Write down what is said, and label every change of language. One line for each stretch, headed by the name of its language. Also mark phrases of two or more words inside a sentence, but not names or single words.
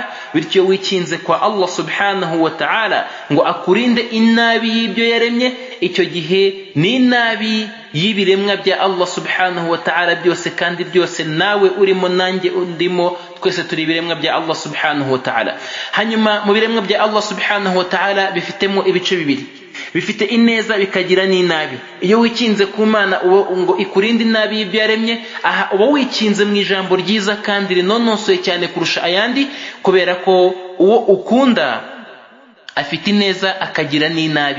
Kinyarwanda: Bityo wikinze kwa Allah
Arabic: سبحانه وتعالى
Kinyarwanda: ngo akurinde inabi y'ibyo yaremye, icyo gihe ni inabi y'ibiremwa bya Allah
Arabic: سبحانه وتعالى
Kinyarwanda: byose, kandi byose nawe urimo nanjye undimo, twese turi ibiremwa bya Allah
Arabic: سبحانه وتعالى.
Kinyarwanda: Hanyuma mu biremwa bya Allah
Arabic: سبحانه وتعالى
Kinyarwanda: bifitemo ibice bibiri, bifite ineza bikagira n'inabi. Iyo wikinze ku Mana ngo ikurinde inabi y'ibyo yaremye, aha uba wikinze mu ijambo ryiza kandi rinonosoye cyane kurusha ayandi, kubera ko uwo ukunda afite ineza akagira n'inabi.